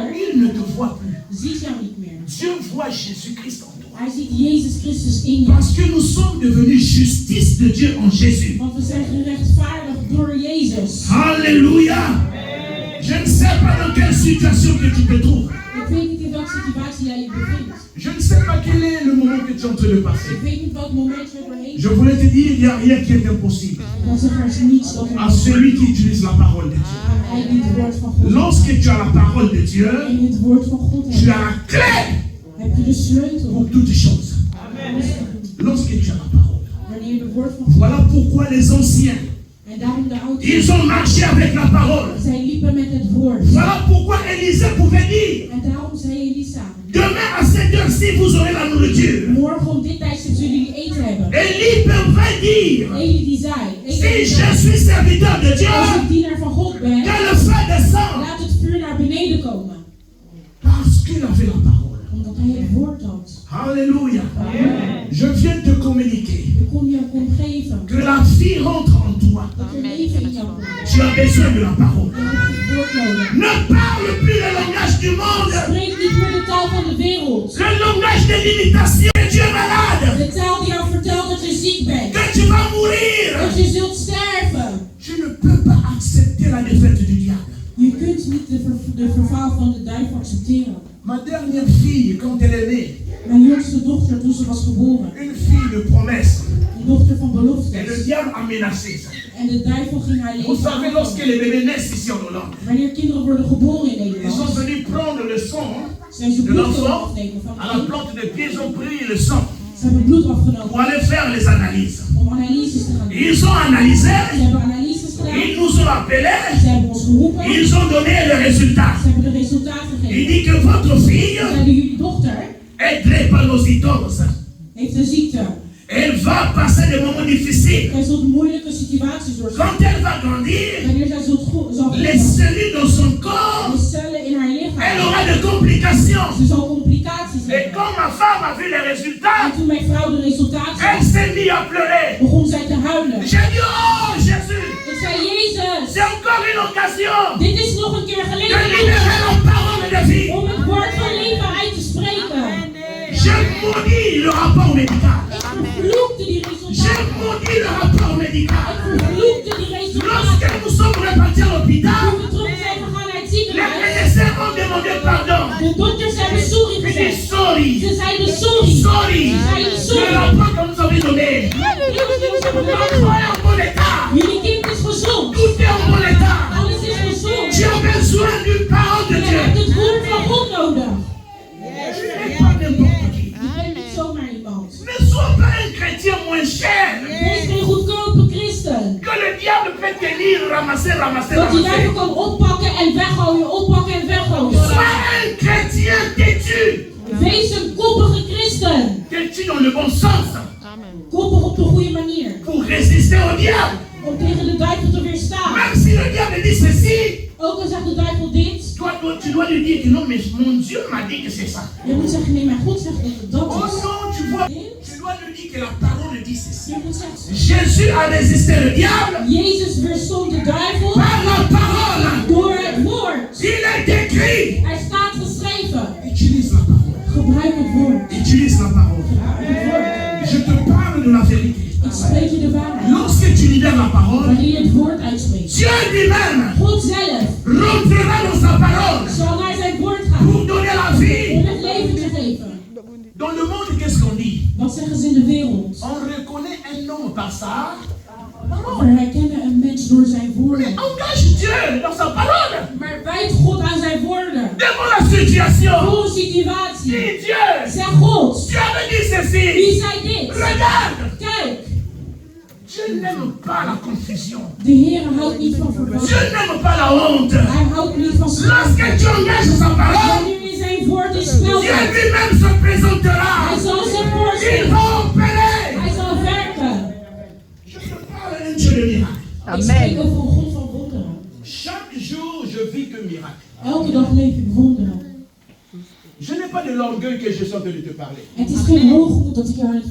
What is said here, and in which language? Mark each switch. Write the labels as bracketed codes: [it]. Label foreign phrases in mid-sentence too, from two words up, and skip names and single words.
[fr] il ne te voit plus. [nl] ziet jou niet meer. [fr] Dieu voit Jésus-Christ en toi. [nl] Hij ziet Jezus Christus in jou. [fr] Parce que nous sommes devenus justice de Dieu en Jésus. [nl] Want we zijn gerechtvaardigd door Jezus. [fr] Alléluia. Je ne sais pas dans quelle situation que tu te trouves. [nl] Ik weet niet in welke situatie jij je bevindt. [fr] Je ne sais pas quel est le moment que tu es en train de passer. [nl] Ik weet niet welk moment je doorheen [fr] Je voulais te dire, il n'y a rien qui est impossible [nl] dan zeg er niets dat [fr] à celui qui utilise la parole de Dieu. [nl] hij die het woord van God [fr] Lorsque tu as la parole de Dieu, [nl] en je het woord van God [fr] tu [nl] hebt, [fr] as la clé [nl] heb je de sleutel [fr] pour toutes choses. [nl] om alles te doen. [fr] Lorsque tu as la parole. [nl] Wanneer je het woord van God [fr] Voilà pourquoi les anciens, [nl] en daarom de ouders, [fr] ils ont marché avec la parole. [nl] zij liepen met het woord. [fr] Voilà pourquoi Élisée pouvait dire, [nl] En daarom zei Elisa, [fr] demain à cette heure-ci, vous aurez la nourriture. [nl] morgen om dit tijdstip zullen jullie eten hebben. [fr] Élie pouvait dire, [nl] Eli die zei, [fr] si [nl] Eli [fr] je [nl] zei, [fr] suis serviteur de Dieu, [nl] als ik dienaar van God ben, [fr] que le feu descende. [nl] laat het vuur naar beneden komen. [fr] Parce qu'il avait la parole. [nl] Omdat hij het woord had. [fr] Alléluia. Je viens te communiquer [nl] Ik kom je geven [fr] que la vie rentre en toi. [nl] dat er leven in jou komt. [fr] Tu as besoin de la parole. [nl] Je hebt het woord nodig. [fr] Ne parle plus le langage du monde. [nl] Spreek niet meer de taal van de wereld. [fr] Le langage de l'imitation. Que tu es malade. [nl] De taal die jou vertelt dat je ziek bent. [fr] Que tu vas mourir. [nl] Dat je zult sterven. [fr] Tu ne peux pas accepter la défaite du diable. [nl] Je kunt niet de verval van de duivel accepteren. [fr] Ma dernière fille, quand elle est née, [nl] Mijn jongste dochter, toen ze was geboren, [fr] une fille de promesse, [nl] een dochter van [fr] et le [nl] beloftes. [fr] diable a menacé ça. [nl] En de duivel ging haar [fr] Vous savez, [nl] leven [fr] lorsque [nl] aanvallen. [fr] les bébés naissent ici en Hollande, [nl] Wanneer kinderen worden geboren in [fr] ils sont [nl] Nederland, [fr] venus prendre le sang [nl] zijn ze [fr] de [nl] bloed [fr] l'enfant [nl] afnemen van [fr] à [nl] het [fr] la [nl] kind. [fr] plante de pied, ils ont pris le sang [nl] Ze hebben bloed [fr] pour [nl] afgenomen [fr] aller faire les analyses. [nl] om analyses te gaan doen. [fr] Ils ont analysé, [nl] Ze hebben analyses gedaan. [fr] ils nous ont appelés, [nl] Ze hebben ons geroepen. [fr] ils ont donné le résultat. [nl] Ze hebben de resultaten [fr] Il [nl] gegeven. [fr] dit que votre [nl] Ze [fr] fille [nl] zeiden, jullie dochter [fr] est drépanocytose. [nl] heeft een ziekte. [fr] Elle va passer des moments difficiles. [nl] Zij zult moeilijke situaties doorstaan. [fr] Quand elle va grandir, [nl] Wanneer zij zal [fr] les [nl] groeien, [fr] cellules dans son corps, [nl] de cellen in haar [fr] elle [nl] lichaam, [fr] aura des complications. [nl] ze zal complicaties [fr] Et [nl] hebben. [fr] quand ma femme a vu les [nl] En [fr] résultats, [nl] toen mijn vrouw de resultaten [fr] elle [nl] zag, [fr] s'est mise à pleurer. [nl] begon zij te huilen. [fr] J'ai dit, oh Jésus, [nl] Ik zei, Jezus, [fr] c'est encore une occasion [nl] dit is nog een keer [fr] de [nl] gelegenheid [fr] libérer la parole de vie. [nl] om het woord van leven uit te spreken. [fr] Je maudis le rapport médical. [nl] Ik vervloekte die [fr] Je [nl] resultaten. [fr] maudis le rapport médical. [nl] Ik vervloekte die [fr] Lorsque [nl] resultaten. [fr] nous sommes repartis à l'hôpital, [nl] Toen we terug zijn gegaan naar het [fr] les [nl] ziekenhuis, [fr] médecins ont demandé pardon. [nl] de dokters hebben sorry [fr] Ils disent [nl] gezegd. [fr] sorry, [nl] Ze zeiden sorry. [fr] sorry. [nl] Ze zeiden [fr] Le [nl] sorry. [fr] rapport qu'on nous avait donné. L'enfant est en bon état. [nl] Jullie kind is gezond. [fr] Tout est en bon état. [nl] Alles is gezond. [fr] Tu as besoin d'une parole de [nl] Je [fr] Dieu. [nl] hebt het woord van God nodig. [fr] Tu n'es pas n'importe qui. [nl] Je bent niet zomaar iemand. [fr] Ne sois pas un chrétien moins cher. [nl] Wees geen goedkope christen. [fr] Que le diable peut tenir, ramasser, ramasser, [nl] Dat die [fr] ramasser. [nl] duivel kan oppakken en weggooien, oppakken en weggooien. [fr] Sois un chrétien têtu. [nl] Wees een koppige christen. [fr] Têtu dans le bon sens. [nl] Koppig op de goede manier. [fr] Pour résister au diable. [nl] Om tegen de duivel te weerstaan. [fr] Même si le diable dit ceci, [nl] Ook al zegt de duivel dit. [fr] tu dois lui dire que non, mais mon Dieu m'a dit que c'est ça. [nl] Je moet zeggen, nee, mijn God zegt dat het Oh dat is. [fr] non, tu vois, tu dois lui dire que la parole dit ceci. [nl] Je moet zeggen, [fr] Jésus a résisté le diable [nl] Jezus weerstond de duivel [fr] par la parole. [nl] door het woord. [fr] Il est écrit. [nl] Er staat geschreven. [fr] Utilise la parole. [nl] Gebruik het woord. [fr] Utilise la parole. [nl] Gebruik het woord. [fr] Je te parle de la vérité. [nl] Ik spreek je de waarheid. [fr] Lorsque tu libères la parole, [nl] Wanneer je het woord uitspreekt. [fr] Dieu lui-même [nl] God zelf [fr] rentrera dans sa parole [nl] zal naar zijn woord gaan. [fr] pour donner la vie. [nl] Om het leven te geven. [fr] Dans le monde, qu'est-ce qu'on dit? [nl] Wat zeggen ze in de wereld? [fr] On reconnaît un homme par sa [nl] We herkennen een mens door zijn woorden. [fr] engage Dieu dans sa parole. [nl] Maar wijt God aan zijn woorden. [fr] Devant la situation, [nl] Voor een situatie. [fr] dis Dieu, [nl] Zeg God. [fr] tu avais dit ceci. [nl] Wie zei dit? [fr] Regarde, [nl] Kijk. [fr] Dieu Dieu n'aime pas la confusion. [nl] De Heer houdt niet van [fr] Dieu [nl] verwarring. [fr] n'aime pas la honte. [nl] Hij houdt niet van [fr] Lorsque [nl] schaamte. [fr] tu engages sa parole, [nl] Wanneer je zijn woord in spel [fr] Dieu [nl] zet, [fr] lui-même se présentera. [nl] hij zal zich [fr] Il [nl] voorstellen. [fr] va opérer. [nl] Hij zal werken. [fr] Je te parle d'un Dieu de miracle. [nl] Ik spreek over een God van wonderen. [fr] Chaque jour, je vis que miracle. [nl] Elke dag leef ik wonderen. [fr] Je n'ai pas de l'orgueil que je suis en train de te parler. [nl] Het is geen hoogmoed dat ik jou aan het